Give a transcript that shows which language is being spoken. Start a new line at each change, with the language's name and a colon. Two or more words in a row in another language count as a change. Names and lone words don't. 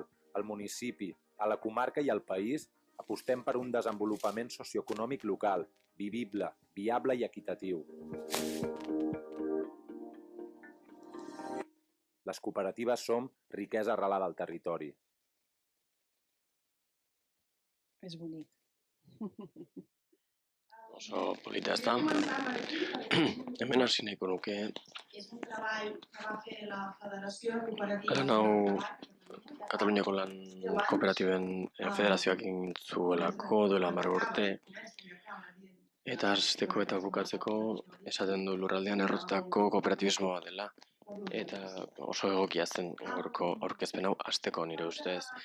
Catalan: Al municipi, a la comarca i al país apostem per un desenvolupament socioeconòmic local, vivible, viable i equitatiu. Les cooperatives som riquesa arrelada al territori. És bonic.
Basque: Oso polita ez da. Hemen hasi nahiko nuke.
Catalan: És un treball que va fer la Federació de Cooperatives.
Basque: Lan hau Kataluniako lan kooperatiben federazioak egin zuelako duela 10 urte. Eta hasteko eta bukatzeko esaten du lurraldean errotutako kooperatibismoa dela. Eta oso egokia zen gaurko aurkezpen hau hasteko nire ustez.